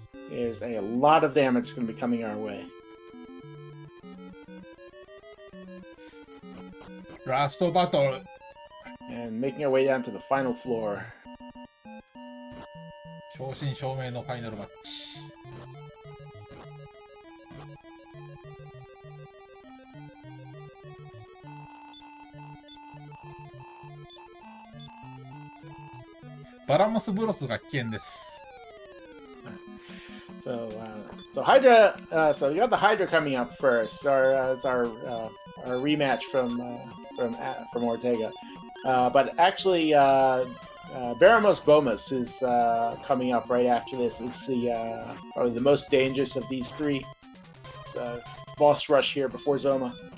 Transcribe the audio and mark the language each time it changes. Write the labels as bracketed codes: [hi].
[en] There's a lot of damage going to be coming our way. Last battle. And making our way down to the final floor. [ja] 正真正銘のファイナルマッチ。バラモスブロスが危険です。 [en] So Hydra. So you got the Hydra coming up first. Our rematch from Ortega. But actually, Baramos Bomas is coming up right after this. It's probably the most dangerous of these 3. It's boss rush here before Zoma.